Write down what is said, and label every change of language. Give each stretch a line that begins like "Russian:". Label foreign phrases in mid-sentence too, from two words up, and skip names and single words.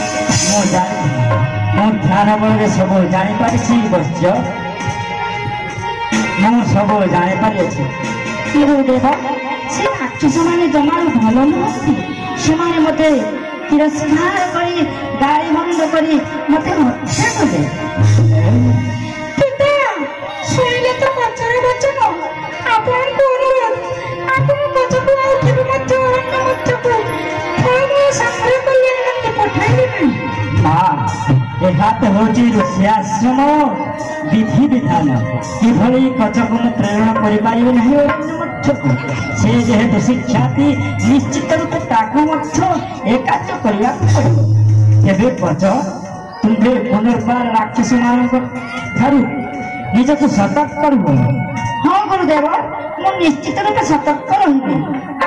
Odia: ମୋ ଧ୍ୟାନ बଳରେ ସବୁ ଜାଣିପାରିଛି ବୈଶ୍ୟ, ମୁଁ ସବୁ ଜାଣିପାରିଅଛି। ଗୁରୁଦେବ ସେ ରାକ୍ଷସ ମାନେ ଜମାର ଭଲ ନୁହଁନ୍ତି, ସେମାନେ ମତେ ତିରସ୍କାର କରି ଗାଳି ବନ୍ଦ କରି ମତେ ହତ୍ୟା କରେ। ଶୁଣିଲେ ତ ପଛରେ ବଚନ ଆପଣଙ୍କୁ ଅନୁରୋଧ ଆପଣ ଗଛକୁ ଆଉ କେବେ ମଧ୍ୟ ଅରଣ୍ୟ ମଧ୍ୟକୁ ଫଳମୂଳ ସଂଗ୍ରହ କରି ଆଣିବାକୁ ପଠାଇବେ ନାହିଁ। ଏହା ତ ହେଉଛି ଋଷି ଆଶ୍ରମ ବିଧି ବିଧାନ। କିଭଳି କଚକୁ ମୁଁ ପ୍ରେରଣ କରିପାରିବି ନାହିଁ ଅରଣ୍ୟ ମଧ୍ୟକୁ? ସେ ଯେହେତୁ ଶିକ୍ଷାର୍ଥୀ ନିଶ୍ଚିତ ରୂପେ ତାକୁ ମଧ୍ୟ ଏ କାର୍ଯ୍ୟ କରିବାକୁ ପଡ଼ିବ। ଏବେ କଚ ତୁମ୍ଭେ ପୁନର୍ବାର ରାକ୍ଷସ ମାନଙ୍କ ଠାରୁ ନିଜକୁ ସତର୍କ କରିବ। ହଁ ଗୁରୁଦେବ, ମୁ ନିଶ୍ଚିତ ରୂପେ ସତର୍କ ରହି।